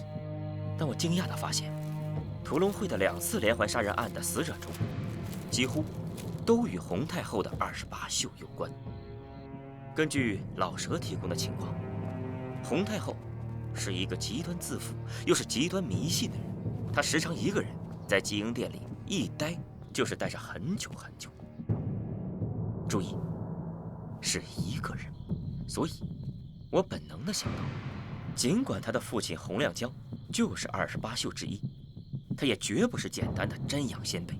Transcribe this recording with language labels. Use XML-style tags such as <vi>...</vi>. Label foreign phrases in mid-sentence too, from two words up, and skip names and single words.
<zh>但我驚訝地發現，屠龍會的2次連環殺人案的死者中，幾乎都與洪太後的28宿有關。根據老舍提供的情況，洪太後是一個極端自負又是極端迷信的人，她時常一個人在極英殿裡一待就是待着很久很久。注意，是一個人，所以我本能地想到，儘管他的父親洪亮江就是28宿之一，他也絕不是簡單的瞻仰先輩。</zh>